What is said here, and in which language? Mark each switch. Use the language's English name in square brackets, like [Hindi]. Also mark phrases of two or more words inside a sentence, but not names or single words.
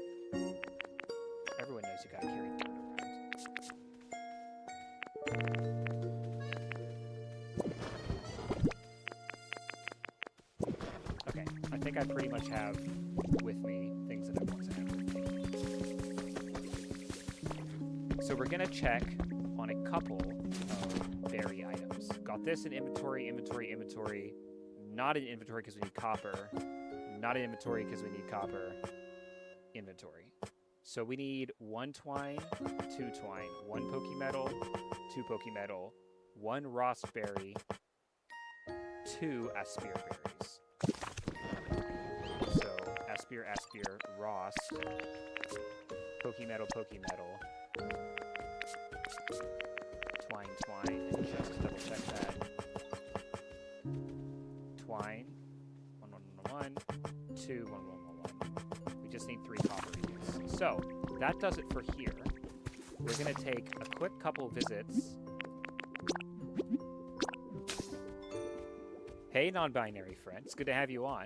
[English] Everyone knows you gotta carry dirt around. Okay, I think I pretty much have with me things that I want to have with me. So we're gonna check on a couple of berry items. Got this in inventory, inventory, inventory. Not in inventory because we need copper. Not in inventory because we need copper. Inventory. So we need 1 twine, 2 twine, 1 Pokemetal, 2 Pokemetal, 1 Rost berry, 2 Aspir berries. So Aspir, Aspir, Rost, Pokemetal, Pokemetal, Twine, Twine, and just to double check that. Twine, 1, 1, 1, 1, 2, 1, 1, 1, 1. We just need 3 copper units. So that does it for here. We're going to take a quick couple visits. Hey, non-binary friend. It's good to have you on.